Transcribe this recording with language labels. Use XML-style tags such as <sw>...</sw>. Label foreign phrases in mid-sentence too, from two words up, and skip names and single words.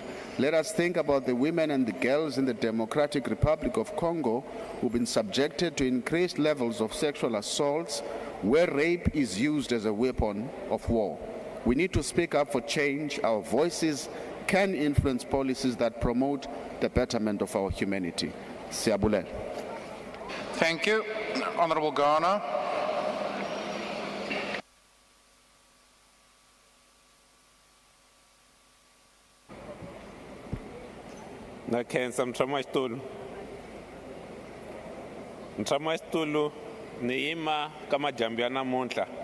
<en>Let us think about the women and the girls in the Democratic Republic of Congo who've been subjected to increased levels of sexual assaults, where rape is used as a weapon of war. We need to speak up for change. Our voices can influence policies that promote the betterment of our humanity.</en> <xh>Siyabulela.</xh> <en>Thank you. Honorable Ghana.</en> <ts>Nakhensa mtshamaxitulu ni yima ka majambu ya namuntlha</ts>